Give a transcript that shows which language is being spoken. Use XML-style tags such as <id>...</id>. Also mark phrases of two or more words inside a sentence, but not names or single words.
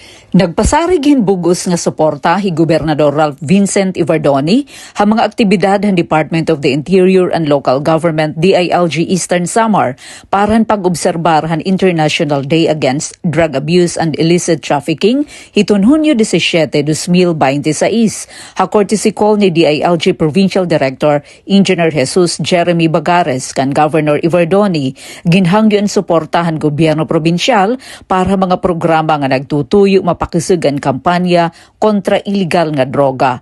<war>Nagpasarig hinbugos nga suporta hi Gobernador Ralph Vincent Ivardoni ha mga aktibidad ng Department of the Interior and Local Government DILG Eastern Samar para pag-obserbar han International Day Against Drug Abuse and Illicit Trafficking hiton Hunyo 17, 2026. Ha</war> <en>courtesy call</en> <war>ni DILG Provincial Director Engineer Jesus Jeremy Bagares kan Governor Ivardoni ginhangyon suportahan gobyerno probinsyal para mga programa nga nagtutuyo pakisugan kampanya kontra illegal nga droga.</war>